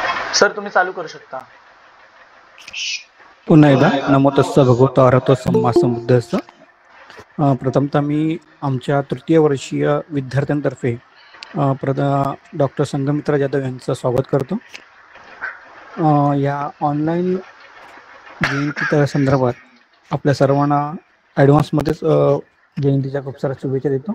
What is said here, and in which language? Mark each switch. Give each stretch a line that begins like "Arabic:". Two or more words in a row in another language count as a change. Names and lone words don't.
Marathi: सर तुम्ही चालू करू शकता. पुन्हा एकदा
Pali: नमो तस्स भगवतो अरहतो सम्मा संबुद्धस्स.
Marathi: प्रथमतः मी आमच्या तृतीय वर्षीय विद्यार्थ्यांतर्फे डॉक्टर संघमित्रा जाधव यांचं स्वागत करतो. या ऑनलाईन जयंती संदर्भात आपल्या सर्वांना ॲडव्हान्समध्येच जयंतीच्या खूप साऱ्या शुभेच्छा देतो.